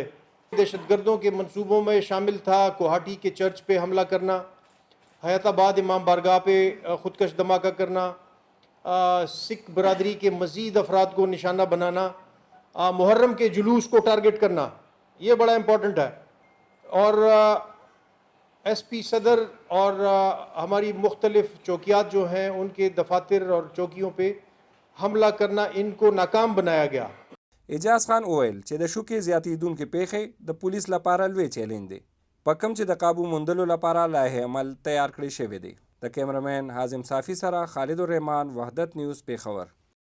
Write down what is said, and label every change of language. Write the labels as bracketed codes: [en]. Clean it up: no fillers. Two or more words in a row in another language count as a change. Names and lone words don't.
[ur] دہشتگردوں کے منصوبوں میں شامل تھا گوہاٹی کے چرچ پہ حملہ کرنا، حیات آباد امام بارگاہ پہ خودکش دھماکہ کرنا، سکھ برادری کے مزید افراد کو نشانہ بنانا، محرم کے جلوس کو ٹارگٹ کرنا، یہ بڑا امپورٹنٹ ہے. اور SP صدر اور ہماری مختلف چوکیات جو ہیں ان کے دفاتر اور چوکیوں پہ حملہ کرنا، ان کو ناکام بنایا گیا. [ps] اعجاز خان وویل چې د شوکې زیاتېدونکې پیښې د پولیس لپاره لوی چیلنج دی، په کوم چې د قابو موندلو لپاره لایحې عمل تیار کړی شوی دی. د کیمرمین حازم صافي سره خالد الرحمن، وحدت نیوز، پیښور.